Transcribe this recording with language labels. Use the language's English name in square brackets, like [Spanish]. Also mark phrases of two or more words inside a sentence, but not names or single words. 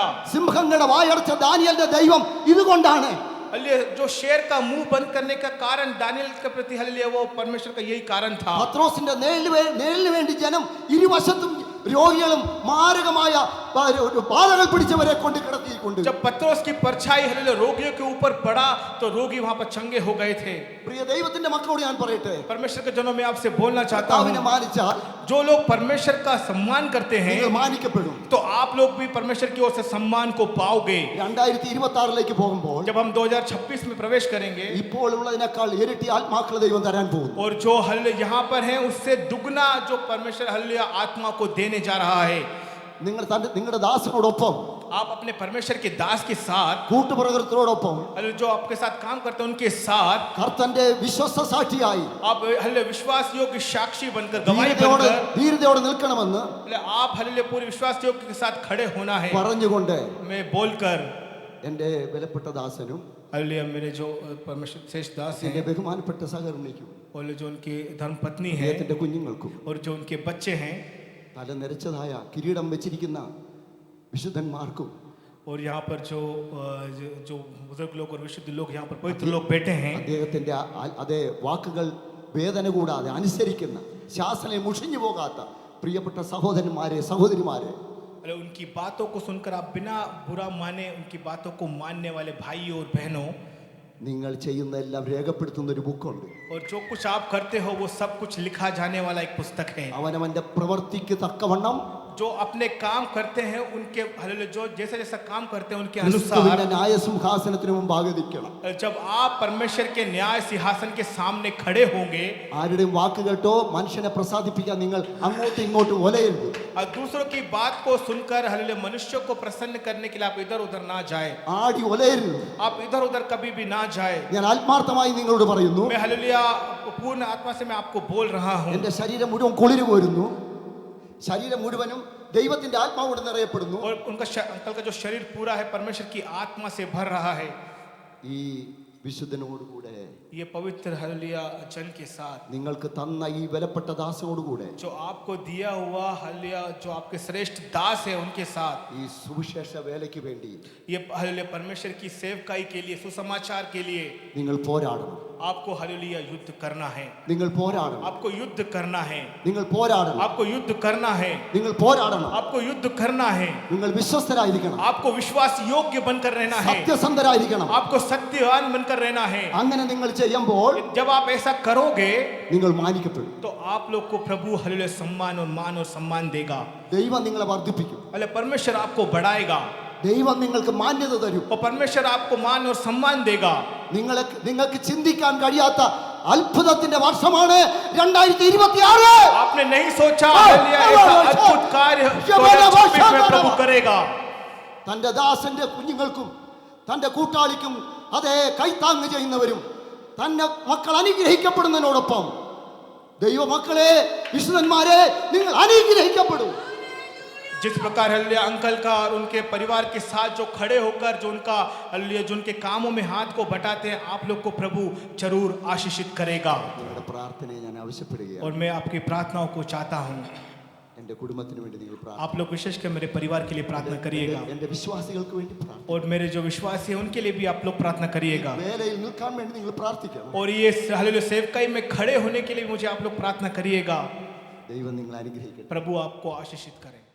[Malayalam] സിംഹങ്ങളുടെ വായടച്ച ദാനിയേലിന്റെ ദൈവം ഇതുകൊണ്ടാണ്. [Hindi] हालेलुया जो शेर का मुंह बंद करने का कारण दानियल के प्रति, हालेलुया वो परमेश्वर का यही कारण था। [Malayalam] പത്രോസിന്റെ നേരിന് വേണ്ടി ജനം ഇരുവശത്തും രോഗികളും മാരകമായ ബാധകൾ പിടിച്ചവരെ കൊണ്ട് കിടത്തിയിട്ടുണ്ട്. [Hindi] जब पत्रोस की परछाई हालेलुया रोगियों के ऊपर पड़ा तो रोगी वहां पर चंगे हो गए थे। [Malayalam] പ്രിയ ദൈവത്തിന്റെ മക്കളോട് ഞാൻ പറയട്ടെ, [Hindi] परमेश्वर के जनों में आपसे बोलना चाहता [Malayalam] കർത്താവിനെ [Hindi] हूँ, [Malayalam] മാനിച്ചാൽ [Hindi] जो लोग परमेश्वर का सम्मान करते हैं [Malayalam] നിങ്ങൾ മാനിക്കപ്പെടും. [Hindi] तो आप लोग भी परमेश्वर की ओर से सम्मान को पाओगे। [Malayalam] 2026 പോകുമ്പോൾ [Hindi] जब हम 2026 में प्रवेश करेंगे [Malayalam] ഇപ്പോൾ ഉള്ളതിനേക്കാൾ ഇരട്ടി ആത്മാക്കളെ ദൈവം തരാൻ പോകുന്നു. [Hindi] और जो हालेलुया यहाँ पर है उससे दुगना जो परमेश्वर हालेलुया आत्मा को देने जा रहा है। [Malayalam] നിങ്ങളുടെ ദാസനോടൊപ്പം, [Hindi] आप अपने परमेश्वर के दास के साथ, [Malayalam] കൂട്ടുപ്രകൃതത്തോടൊപ്പം, [Hindi] हालेलुया जो आपके साथ काम करते हैं उनके साथ [Malayalam] കർത്തന്റെ വിശ്വസ്ത സാക്ഷിയായി [Hindi] आप हालेलुया विश्वास योग्य साक्षी बनकर, गवाही बनकर, [Malayalam] ധീരതയോടെ നിൽക്കണമെന്ന് [Hindi] आप हालेलुया पूरे विश्वास योग्य के साथ खड़े होना है। [Malayalam] പറഞ്ഞുകൊണ്ട് [Hindi] मैं बोलकर, [Malayalam] എൻ്റെ വിലപ്പെട്ട ദാസനും [Hindi] हालेलुया मेरे जो परमेश्वर श्रेष्ठ दास [Malayalam] എൻ്റെ [Hindi] हैं [Malayalam] ബഹുമാനപ്പെട്ട സഹകരണിക്കും [Hindi] और जो उनकी धर्मपत्नी है [Malayalam] അദ്ദേഹത്തിന്റെ കുഞ്ഞുങ്ങൾക്കും [Hindi] और जो उनके बच्चे हैं [Malayalam] തല നിരച്ചതായ കിരീടം വെച്ചിരിക്കുന്ന വിശുദ്ധന്മാർക്കും [Hindi] और यहाँ पर जो बुजुर्ग लोग और विशुद्ध लोग यहाँ पर पवित्र लोग बैठे हैं, [Malayalam] അദ്ദേഹത്തിന്റെ അതേ വാക്കുകൾ വേദന കൂടാതെ അനുസരിക്കുന്ന, ശാസനയെ മുഷിഞ്ഞു പോകാത്ത പ്രിയപ്പെട്ട സഹോദരന്മാരെ സഹോദരിമാരെ, [Hindi] उनकी बातों को सुनकर आप बिना बुरा माने उनकी बातों को मानने वाले भाइयों और बहनों, [Malayalam] നിങ്ങൾ ചെയ്യുന്ന എല്ലാം രേഖപ്പെടുത്തുന്ന ഒരു ബുക്കുണ്ട്. [Hindi] और जो कुछ आप करते हो वो सब कुछ लिखा जाने वाला एक पुस्तक है। [Malayalam] അവനവന്റെ പ്രവൃത്തിക്ക് തക്കവണ്ണം [Hindi] जो अपने काम करते हैं उनके हालेलुया जो जैसा जैसा काम करते हैं उनके [Malayalam] ക്രിസ്തുവിന്റെ [Hindi] अनुसार [Malayalam] ന്യായസിംഹാസനത്തിന് മുമ്പാകെ നിൽക്കണം. [Hindi] जब आप परमेश्वर के न्याय सिंहासन के सामने खड़े होंगे [Malayalam] ആരുടെയും വാക്ക് കേട്ടോ മനുഷ്യനെ പ്രസാദിപ്പിക്കാൻ നിങ്ങൾ അങ്ങോട്ടും ഇങ്ങോട്ടും ഒലയരുത്. [Hindi] और दूसरों की बात को सुनकर हालेलुया मनुष्यों को प्रसन्न करने के लिए आप इधर उधर ना जाए, [Malayalam] ആടി ഒലയരുത്. [Hindi] आप इधर उधर कभी भी ना जाए. [Malayalam] ഞാൻ ആത്മാർത്ഥമായി നിങ്ങളോട് പറയുന്നു. [Hindi] मैं हालेलुया पूर्ण आत्मा से मैं आपको बोल रहा हूँ. [Malayalam] എന്റെ ശരീരം മുഴുവൻ കുളിര് പോരുന്നു. ശരീരം മുഴുവനും ദൈവത്തിന്റെ ആത്മാവോട് നിറയപ്പെടുന്നു. [Hindi] और उनका अंकल का जो शरीर पूरा है परमेश्वर की आत्मा से भर रहा है. [Malayalam] ഈ വിശുദ്ധനോടുകൂടെ [Hindi] ये पवित्र हालेलुया जन के साथ [Malayalam] നിങ്ങൾക്ക് തന്ന ഈ വിലപ്പെട്ട ദാസനോടുകൂടെ [Hindi] जो आपको दिया हुआ हालेलुया जो आपके श्रेष्ठ दास है उनके साथ [Malayalam] ഈ സുവിശേഷ വേലയ്ക്ക് വേണ്ടി [Hindi] ये हालेलुया परमेश्वर की सेवकाई के लिए सुसमाचार के लिए [Malayalam] നിങ്ങൾ പോരാടണം. [Hindi] आपको हालेलुया युद्ध करना है. [Malayalam] നിങ്ങൾ പോരാടണം. [Hindi] आपको युद्ध करना है. [Malayalam] നിങ്ങൾ പോരാടണം. [Hindi] आपको युद्ध करना है. [Malayalam] നിങ്ങൾ പോരാടണം. [Hindi] आपको युद्ध करना है. [Malayalam] നിങ്ങൾ വിശ്വസ്തരായിരിക്കണം. [Hindi] आपको विश्वास योग्य बनकर रहना है. [Malayalam] സത്യസന്ധരായിരിക്കണം. [Hindi] आपको सत्यवान बनकर रहना है. [Malayalam] അങ്ങനെ നിങ്ങൾ ചെയ്യുമ്പോൾ [Hindi] जब आप ऐसा करोगे [Malayalam] നിങ്ങൾ മാനിക്കപ്പെടും. [Hindi] तो आप लोग को प्रभु हालेलुया सम्मान और मान और सम्मान देगा. [Malayalam] ദൈവം നിങ്ങളെ വർദ്ധിപ്പിക്കും. [Hindi] हालेलुया परमेश्वर आपको बढ़ाएगा [Malayalam] ദൈവം നിങ്ങൾക്ക് മാന്യത തരും. [Hindi] और परमेश्वर आपको मान और सम्मान देगा. [Malayalam] നിങ്ങൾക്ക് ചിന്തിക്കാൻ കഴിയാത്ത അത്ഭുതത്തിന്റെ വർഷമാണ് 2026. [Hindi] आपने नहीं सोचा हालेलुया ऐसा अद्भुत कार्य 2026 में प्रभु करेगा. [Malayalam] തന്റെ ദാസന്റെ കുഞ്ഞുങ്ങൾക്കും തന്റെ കൂട്ടാളിക്കും അതേ കൈത്താങ്ങ് ചെയ്യുന്നവരും തന്റെ മക്കൾ അനുഗ്രഹിക്കപ്പെടുന്നതിനോടൊപ്പം ദൈവമക്കളെ വിശുദ്ധന്മാരെ നിങ്ങൾ അനുഗ്രഹിക്കപ്പെടും. [Hindi] जिस प्रकार हालेलुया अंकल का और उनके परिवार के साथ जो खड़े होकर जो उनका हालेलुया जो उनके कामों में हाथ को बटाते हैं आप लोग को प्रभु जरूर आशीषित करेगा. [Malayalam] നിങ്ങളുടെ പ്രാർത്ഥനയെ ഞാൻ ആവശ്യപ്പെടുകയാണ്. [Hindi] और मैं आपकी प्रार्थनाओं को चाहता हूँ [Malayalam] എന്റെ കുടുംബത്തിന് വേണ്ടി നിങ്ങൾ പ്രാർത്ഥിക്കണം. [Hindi] आप लोग विशेषकर मेरे परिवार के लिए प्रार्थना करिएगा [Malayalam] എന്റെ വിശ്വാസികൾക്ക് വേണ്ടി പ്രാർത്ഥിക്കണം. [Hindi] और मेरे जो विश्वासी हैं उनके लिए भी आप लोग प्रार्थना करिएगा. [Malayalam] വേലയിൽ നിൽക്കാൻ വേണ്ടി നിങ്ങൾ പ്രാർത്ഥിക്കണം. [Hindi] और ये हालेलुया सेवकाई में खड़े होने के लिए मुझे आप लोग प्रार्थना करिएगा. [Malayalam] ദൈവം നിങ്ങളെ അനുഗ്രഹിക്കട്ടെ. [Hindi] प्रभु आपको आशीषित करे.